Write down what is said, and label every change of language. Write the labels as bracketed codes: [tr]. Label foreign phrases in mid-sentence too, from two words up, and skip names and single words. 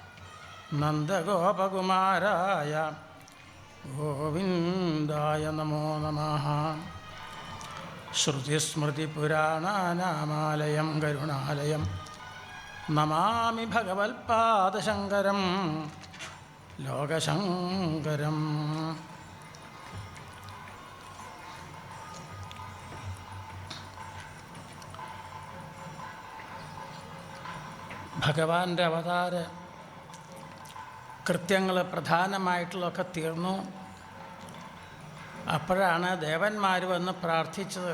[sa] नन्दगोपकुमाराय गोविन्दाय नमो नमः श्रुति स्मृति पुराणनामयं करुणालयं नमामि भगवत्पाद शङ्करं लोक शङ्करम्. [ml] ഭഗവാന്റെ അവതാര കൃത്യങ്ങൾ പ്രധാനമായിട്ടുള്ളതൊക്കെ തീർന്നു. അപ്പോഴാണ് ദേവന്മാർ വന്ന് പ്രാർത്ഥിച്ചത്.